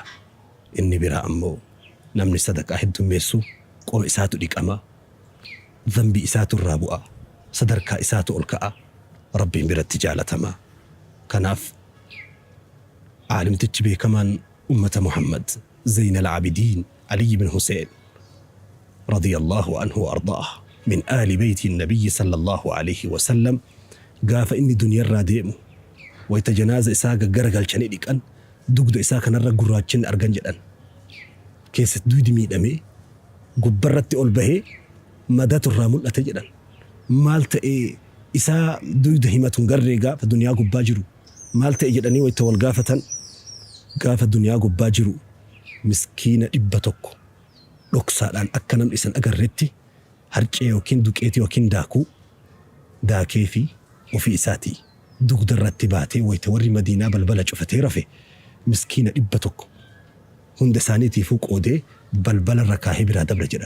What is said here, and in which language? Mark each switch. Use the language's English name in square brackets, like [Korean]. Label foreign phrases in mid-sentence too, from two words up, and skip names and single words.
[Oromo] Inni biraa ammoo namni sadaqaa heddummeessu qoma isaatu dhiqama, dhanbii isaatu irraa bu'a, sadarkaa isaatu ol ka'a, rabbiin biratti jaalatama. Kanaaf caalimtichi beekamaan ummata Muhammad Zayn al-Aabidiin Ali ibn Hussein [Arabic] رضي الله عنه وأرضاه من آل بيت النبي صلى الله عليه وسلم [Oromo] gaafa inni duniyarraa deemu wayta janaaza isaa gaggaragalchanii dhiqan dugda isaa kanarra gurraachinni argan jedhan. Keessatti duydi miidhamee gubbarratti ol bahee madatu irraa mul'ate jedhan. Maal ta'ee isaa duyda himatun garree gaafa duniyaa gubbaa jiru maal ta'e jedhanii wayta wal gaafatan gaafa duniyaa gubbaa jiru miskiina 100 dhoksaadhaan akka namni isan agarretti harcee yookiin duqeetii yookiin daakee fi ofii isaatii dugda irratti baatee wayta warri Madiinaa balbala cufatee rafe miskiina 100 hunda isaaniitiifuu qoodee balbala irra kaahee biraa dabra jedhan.